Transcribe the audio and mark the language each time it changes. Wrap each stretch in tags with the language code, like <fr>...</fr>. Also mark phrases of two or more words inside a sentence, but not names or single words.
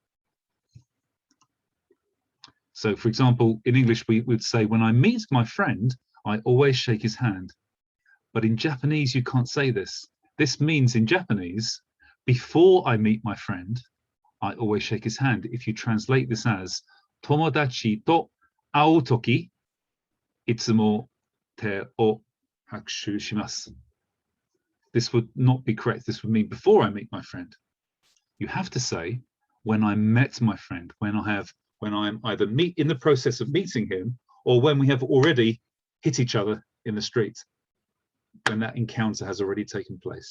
<en>So, for example, in English, we would say, when I meet my friend, I always shake his hand. But in Japanese, you can't say this. This means in Japanese, before I meet my friend, I always shake his hand. If you translate this as</en> <ja>友達と会う時、いつも手を拍手します.</ja> <en>This would not be correct. This would mean before I meet my friend. You have to say when I met my friend, when I'm either in the process of meeting him or when we have already hit each other in the street, when that encounter has already taken place.</en>